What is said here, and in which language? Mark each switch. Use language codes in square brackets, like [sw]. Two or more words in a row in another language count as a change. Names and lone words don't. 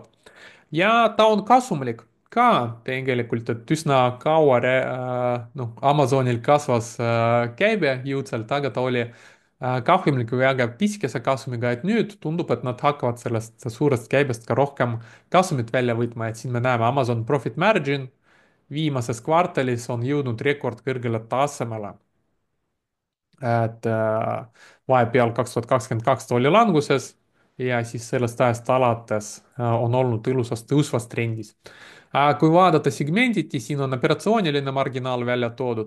[et] ja ta on kasumlik ka tegelikult, et üsna kaua noh, Amazonil kasvas käibe jõudsalt, aga ta oli kahjumlik või väga pisikese kasumiga, et nüüd tundub, et nad hakkavad sellest suurest käibest ka rohkem kasumit välja võtma, et siin me näeme Amazon [en] profit margin [et] viimases kvartalis on jõudnud rekordkõrgele tasemele, et vahepeal 2022 ta oli languses ja siis sellest ajast alates on olnud ilusas tõusvas trendis. Kui vaadata segmenditi, siin on operatsiooniline marginaal välja toodud.